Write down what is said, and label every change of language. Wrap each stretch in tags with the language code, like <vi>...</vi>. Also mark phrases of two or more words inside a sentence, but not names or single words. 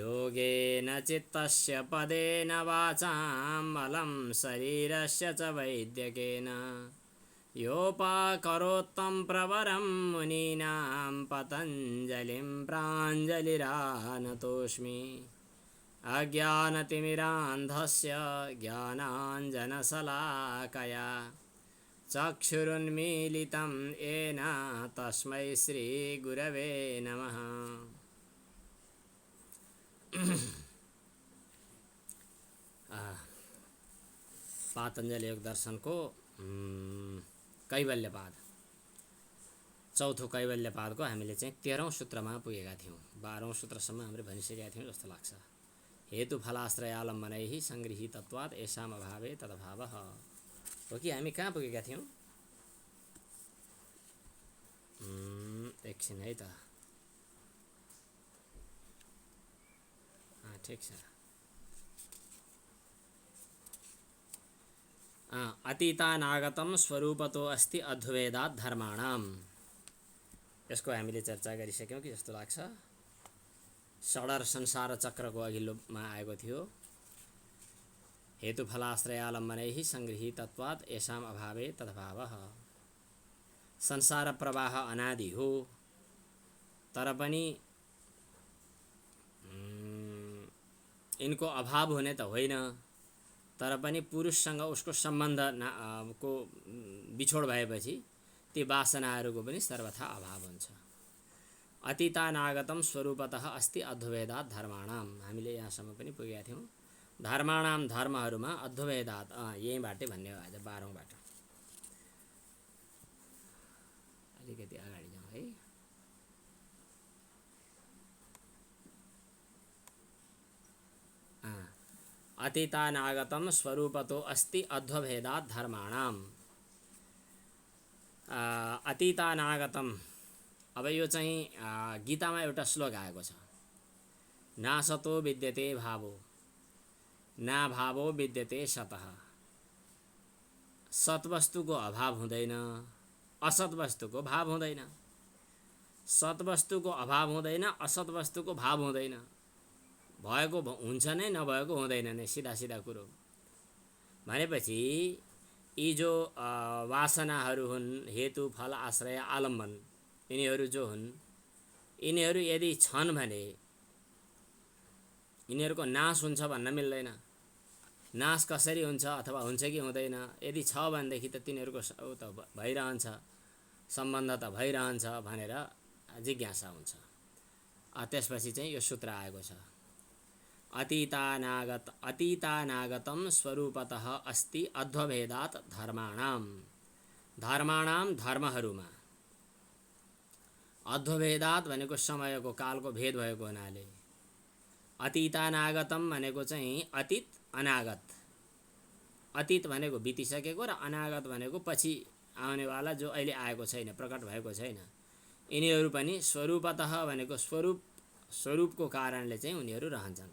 <sa>योगेन चित्तस्य पदेन वाचां मलं शरीरस्य च वैद्यकेन योपाकरोत्तं प्रवरं मुनीनां पतञ्जलिं प्राञ्जलिरानतोऽस्मि अज्ञानतिमिरान्धस्य ज्ञानाञ्जनशलाकया चक्षुरुन्मीलितं येन तस्मै श्रीगुरवे नमः।</sa> <ne>पातञ्जलि योग दर्शन को कैवल्यपाद चौथो कैवल्यपादको हामीले चाहिँ 13औं सूत्रमा पुगेका थियौं। 12औं सूत्रसम्म हामीले भनिसकेका थियौं जस्तो लाग्छ।</ne> <sa>हेतु फलाश्रयालम्बनैः संगृहीतत्वात् येषाम् अभावे तदभावः।</sa> <ne>हो कि हामी कहाँ पुगेका थियौं? एकछिन है त। ठिक छ।</ne> <sa>अतीतानागतं स्वरूपतो अस्ति अद्वैतात् धर्माणाम्।</sa> <ne>यसको हामीले चर्चा गरिसक्यौं कि जस्तो लाग्छ। षडर संसार चक्रको अघिल्लोमा आएको थियो।</ne> <sa>हेतु फलाश्रयालम्बनैः संगृहीतत्वात् येषाम् अभावे तदभावः।</sa> <ne>संसार प्रवाह अनादि हो, तर पनि इनको अभाव हुने त होइन, तर पनि पुरुषसँग उसको सम्बन्ध को बिछोड भएपछि ती वासनाहरूको पनि सर्वथा अभाव हुन्छ।</ne> <sa>अतीतानागतं स्वरूपतः अस्ति अद्वैतात् धर्माणाम्।</sa> <ne>हामीले यहाँसम्म पनि पुगेका थियौं। धर्माणाम् धर्महरूमा अद्वैतात् यहीँबाटै भन्ने हो। आज 12औं बाट अलिकति अगाडि जाउँ है।</ne> <sa>अतीतानागतं स्वरूपतो अस्ति अद्वैतात् धर्माणाम्।</sa> <ne>अतीतानागतं, अब यो चाहिँ गीतामा एउटा श्लोक आएको छ।</ne> <sa>नासतो विद्यते भावो ना भावो विद्यते सतः।</sa> <ne>सत्वस्तुको अभाव हुँदैन, असत वस्तुको भाव हुँदैन। सत्वस्तुको अभाव हुँदैन, असत वस्तुको भाव हुँदैन। भएको हुन्छ नै, नभएको हुँदैन नै, सिधा सिधा कुरो। भनेपछि यी जो वासनाहरू हुन्, हेतु फल आश्रय आलम्बन, यिनीहरू जो हुन्, यिनीहरू यदि छन् भने यिनीहरूको नाश हुन्छ भन्न मिल्दैन। नाश कसरी हुन्छ अथवा हुन्छ कि हुँदैन, यदि छ भनेदेखि त तिनीहरूको त भइरहन्छ, सम्बन्ध त भइरहन्छ भनेर जिज्ञासा हुन्छ। त्यसपछि चाहिँ यो सूत्र आएको छ।</ne> <sa>अतीतानागतं स्वरूपतः अस्ति अद्वैतात् धर्माणाम्।</sa> <ne>धर्माणाम् धर्महरूमा, अद्वैतात् भनेको समयको कालको भेद भएको हुनाले, अतीतानागतम भनेको चाहिँ अतीत अनागत। अतीत भनेको बितिसकेको र अनागत भनेको पछि आउनेवाला, जो अहिले आएको छैन, प्रकट भएको छैन। यिनीहरू पनि स्वरूपतः भनेको स्वरूपको कारणले चाहिँ उनीहरू रहन्छन्।</ne>